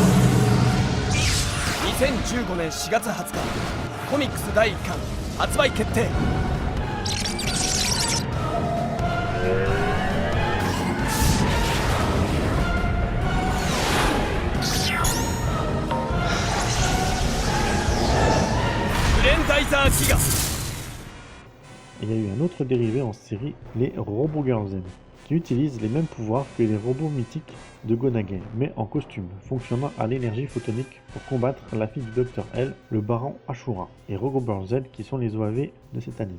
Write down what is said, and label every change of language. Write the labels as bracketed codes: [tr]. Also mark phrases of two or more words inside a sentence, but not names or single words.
[ja] ー2015年4月20日コミックス第1巻発売決定グレンダイザーギガ [fr] Il y a eu un autre dérivé en série, les Robo Girl Z, qui utilisent les mêmes pouvoirs que les robots mythiques de Go Nagai, mais en costume, fonctionnant à l'énergie photonique pour combattre la fille du Dr L, le baron Ashura, et Robo Girl Z qui sont les OAV de cet anime.